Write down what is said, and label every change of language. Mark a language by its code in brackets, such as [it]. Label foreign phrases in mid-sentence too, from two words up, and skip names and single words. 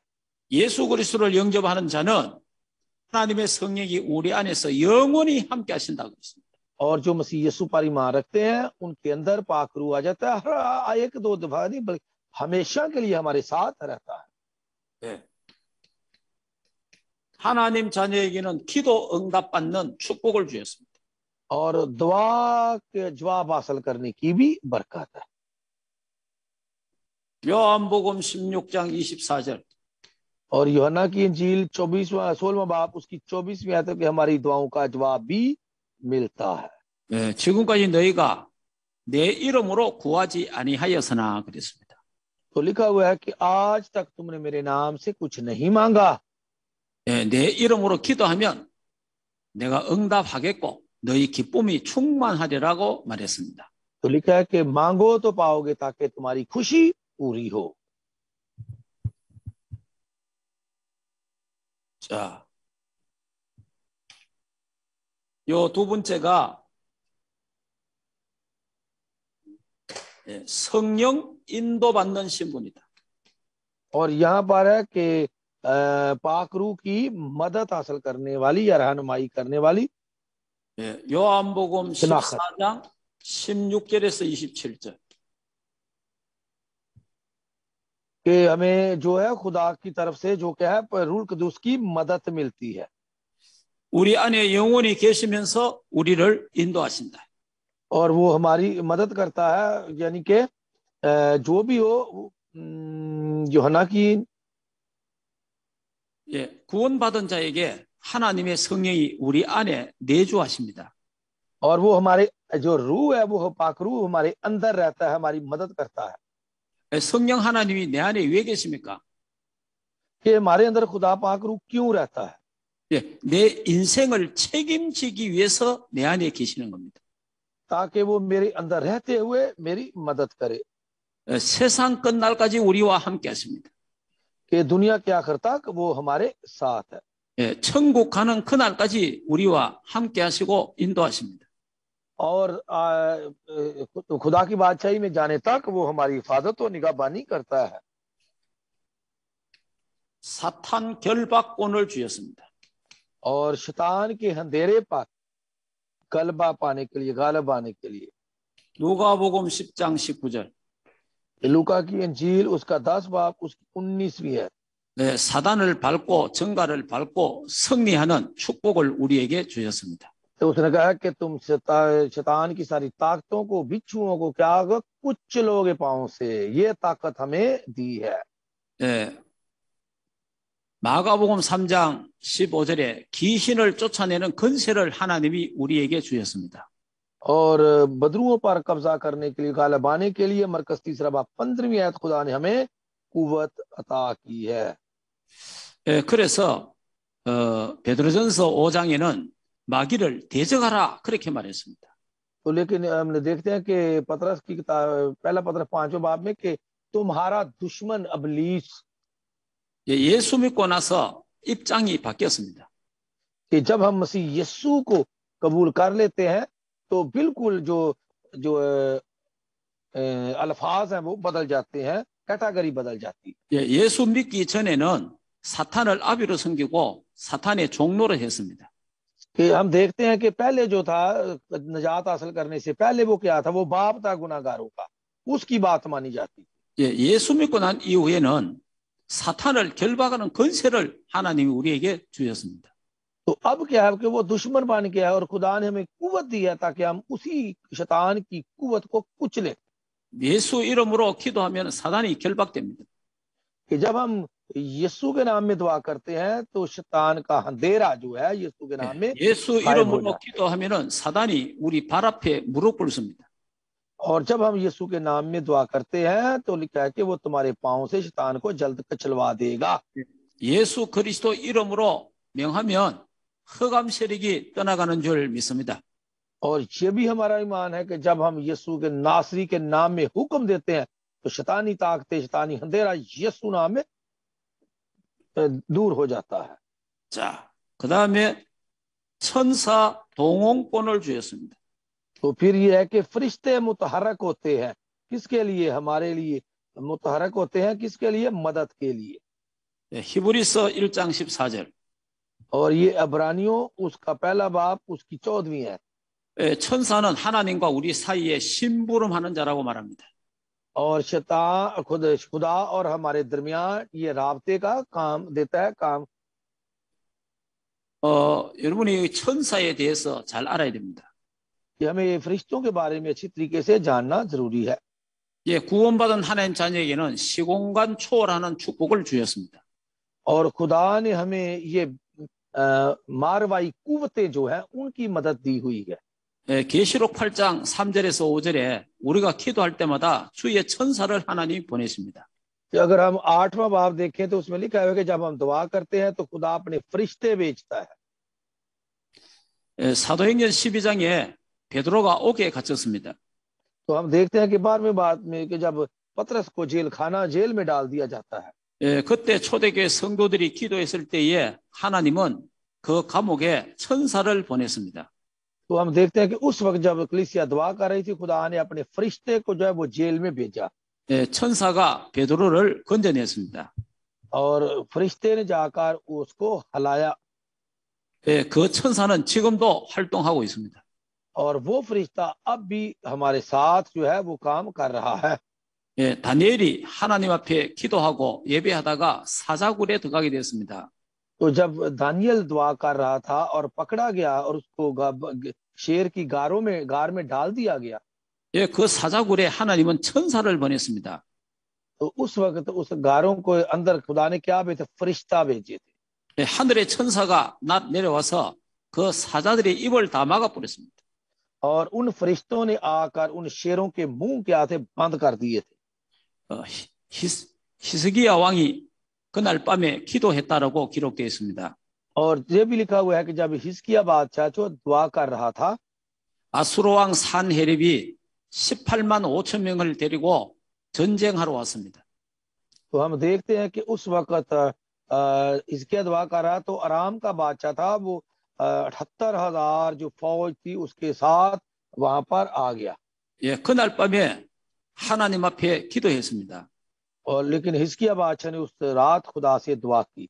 [ko] 예수 그리스도를 영접하는 자는 하나님의 성령이 우리 안에서 영원히 함께 하신다고 했습니다. [ur] اور جو مسیح یسوع پر ایمان رکھتے ہیں ان کے اندر پاک روح آ جاتا ہے. ہر 1-2 دفعہ نہیں بلکہ ہمیشہ کے لیے ہمارے ساتھ رہتا ہے. [ko] 네. 하나님 자녀에게는 기도 응답받는 축복을 주셨습니다. [ur] اور دعا کے جواب حاصل کرنے کی بھی برکت ہے. [ko] 요한복음 16장 24절. [ur] اور یوحنا کی انجیل 16واں باب اس کی 24ویں آیت میں ہماری دعاؤں کا جواب بھی ملتا ہے. [ko] 네, 지금까지 너희가 내 이름으로 구하지 아니하였으나 그랬습니다. [ur] تو لکھا ہوا ہے کہ آج تک تم نے میرے نام سے کچھ نہیں مانگا. [ko] 네, 내 이름으로 기도하면 내가 응답하겠고 너희 기쁨이 충만하리라고 말했습니다. [ur] تو لکھا ہے کہ مانگو تو پاؤ گے تاکہ تمہاری خوشی پوری ہو. [ko] 자, 요 두 번째가 성령 인도받는 신분이다. [ur] اور یہاں پر ہے کہ پاک روح کی مدد حاصل کرنے والی یا رہنمائی کرنے والی. [ko] 요한복음 14장 16절에서 27절. [ur] کہ ہمیں جو ہے خدا کی طرف سے جو کیا ہے روح قدس کی مدد ملتی ہے. [ko] 우리 안에 영원히 계시면서 우리를 인도하신다. [ur] اور وہ ہماری مدد کرتا ہے، یعنی کہ جو بھی ہو یوحنا کی [ko] 구원받은 자에게 하나님의 성령이 우리 안에 내주하십니다. [ur] اور وہ ہمارے جو روح ہے وہ پاک روح ہمارے اندر رہتا ہے، ہماری مدد کرتا ہے. [ko] 성령 하나님이 내 안에 왜 계십니까? [ur] کہ ہمارے اندر خدا پاک روح کیوں رہتا ہے? [ko] 내 인생을 책임지기 위해서 내 안에 계시는 겁니다. [ur] تاکہ وہ میرے اندر رہتے ہوئے میری مدد کرے. [ko] 세상 끝날까지 우리와 함께 하십니다. [ur] کہ دنیا کے آخر تک وہ ہمارے ساتھ ہے. [ko] 천국 가는 그날까지 우리와 함께 하시고 인도하십니다. [ur] اور خدا کی بادشاہی میں جانے تک وہ ہماری حفاظت اور نگہبانی کرتا ہے. [ko] 사탄 결박권을 주셨습니다. [ur] اور شیطان کے اندھیرے پر غلبہ پانے کے لیے، غالب آنے کے لیے. [ko] 누가복음 10장 19절. [ur] لوقا کی انجیل اس کا 10 باب اس کی 19ویں ہے. [ko] 사단을 밟고 정갈을 밟고 승리하는 축복을 우리에게 주셨습니다. [ur] تو اس نے کہا کہ تم شیطان کی ساری طاقتوں کو، بچھوؤں کو کیا ہوگا، کچھ لوگے پاؤں سے، یہ طاقت ہمیں دی ہے. [ko] 예, 마가복음 3장 15절에 귀신을 쫓아내는 권세를 하나님이 우리에게 주셨습니다. [ur] اور بدروؤں پر قبضہ کرنے کے لیے، گالا بانے کے لیے، مرکز 3 باب 15ویں آیت، خدا نے ہمیں قوت عطا کی ہے. [ko] 그래서 베드로전서 5장에는 마귀를 대적하라 그렇게 말했습니다. [ur] تو لیکن ہم نے دیکھتے ہیں کہ پطرس کی کتاب، پہلا پطرس 5ویں باب میں، کہ تمہارا دشمن ابلیس, [ko] 예수 믿고 나서 입장이 바뀌었습니다. [ur] کہ جب ہم مسیح یسوع کو قبول کر لیتے ہیں تو بالکل جو جو الفاظ ہیں وہ بدل جاتے ہیں، کیٹیگری بدل جاتی ہے. [ko] 예수 믿기 전에는 사탄을 아비로 섬기고 사탄의 종로를 했습니다. [ur] کہ ہم دیکھتے ہیں کہ پہلے جو تھا، نجات حاصل کرنے سے پہلے وہ کیا تھا، وہ باپ تھا گناہگاروں کا، اس کی بات مانی جاتی. [ko] 예수 믿고 난 이후에는 사탄을 결박하는 권세를 하나님이 우리에게 주셨습니다. [ur] تو اب کیا ہے کہ وہ دشمن بن گیا ہے اور خدا نے ہمیں قوت دی ہے تاکہ ہم اسی شیطان کی قوت کو کچلے. [ko] 예수 이름으로 기도하면 사단이 결박됩니다. [ur] کہ جب ہم یسوع کے نام میں دعا کرتے ہیں تو شیطان کا اندھیرا جو ہے یسوع کے نام میں [ko] 예수 [ur] غائب ہو [ko] 이름으로 [ur] جاتا ہے. [ko] 기도하면은 사단이 우리 발 앞에 무릎 꿇습니다. [ur] اور جب ہم یسوع کے نام میں دعا کرتے ہیں تو لکھا ہے کہ وہ تمہارے پاؤں سے شیطان کو جلد کچلوا دے گا. [ko] 예수 그리스도 이름으로 명하면 흑암 세력이 떠나가는 줄 믿습니다. [ur] اور یہ بھی ہمارا ایمان ہے کہ جب ہم یسوع کے ناصری کے نام میں حکم دیتے ہیں تو شیطانی طاقتیں، شیطانی اندھیرا یسوع نام میں دور ہو جاتا ہے. [ko] 자, 그다음에 천사 동원권을 주셨습니다. [ur] تو پھر یہ ہے کہ فرشتے متحرک ہوتے ہیں، کس کے لیے? ہمارے لیے متحرک ہوتے ہیں، کس کے لیے? مدد کے لیے. [ko] 히브리서 1장 14절. [ur] اور یہ عبرانیوں اس کا پہلا باب اس کی 14ویں ہے. [ko] 천사는 하나님과 우리 사이에 심부름하는 자라고 말합니다. [ur] اور شیطان خدا اور ہمارے درمیان یہ رابطے کا کام دیتا ہے، کام. [ko] 여러분이 천사에 대해서 잘 알아야 됩니다. [ur] کہ ہمیں فرشتوں کے بارے میں اچھی طریقے سے جاننا ضروری ہے. [ko] 예, 구원받은 하나님 자녀에게는 시공간 초월하는 축복을 주셨습니다. [ur] اور خدا نے ہمیں یہ ماروائی قوتیں جو ہے ان کی مدد دی ہوئی ہے. [ko] 예, 계시록 8장 3절에서 5절에 우리가 기도할 때마다 주의 천사를 하나님이 보내십니다. [ur] اگر ہم 8واں باب دیکھیں تو اس میں لکھا ہے کہ جب ہم دعا کرتے ہیں تو خدا اپنے فرشتے بھیجتا ہے. [ko] 예, 사도행전 12장에 베드로가 옥에 갇혔습니다. [ur] تو ہم دیکھتے ہیں کہ 12ویں باب میں کہ جب پطرس کو جیل میں ڈال دیا جاتا ہے. [ko] 예, 그때 초대교회 성도들이 기도했을 때에 하나님은 그 감옥에 천사를 보냈습니다. [ur] تو ہم دیکھتے ہیں کہ اس وقت جب کلیسیا دعا کر رہی تھی، خدا نے اپنے فرشتے کو جو ہے وہ جیل میں بھیجا. [ko] 예, 천사가 베드로를 건져냈습니다. [ur] اور فرشتے نے جا کر اس کو ہلایا. [ko] 예, 그 천사는 지금도 활동하고 있습니다. [ur] اور وہ فرشتہ اب بھی ہمارے ساتھ جو ہے وہ کام کر رہا ہے. [ko] 예, 다니엘이 하나님 앞에 기도하고 예배하다가 사자굴에 들어가게 되었습니다. [ur] تو جب دانیال دعا کر رہا تھا اور پکڑا گیا اور اس کو شیر کی غار میں ڈال دیا گیا, [ko] 예, 그 사자굴에 하나님은 천사를 보냈습니다. [ur] تو اس وقت اس غاروں کو اندر خدا نے کیا بھیجا? فرشتہ بھیجے تھے. [ko] 예, 하늘의 천사가 내려와서 그 사자들의 입을 다 막아버렸습니다. [ur] اور ان فرشتوں نے آ کر ان شیروں کے منہ کیا تھے? بند کر دیے تھے. [ko] 히스기야 왕이 그날 밤에 기도했다라고 기록되어 있습니다. [ur] اور یہ بھی لکھا ہوا ہے کہ جب حزقیاہ بادشاہ جو دعا کر رہا تھا, [ko] 아수르 왕 산헤립이 18만 5천 명을 데리고 전쟁하러 왔습니다. [ur] تو ہم دیکھتے ہیں کہ اس وقت حزقیاہ دعا کر رہا تو ارام کا بادشاہ تھا، وہ 78,000 جو فوج تھی اس کے ساتھ وہاں پر آ گیا. [ko] 예, 그날 밤에 하나님 앞에 기도했습니다. [ur] اور لیکن حزقیاہ بادشاہ نے اس رات خدا سے دعا کی.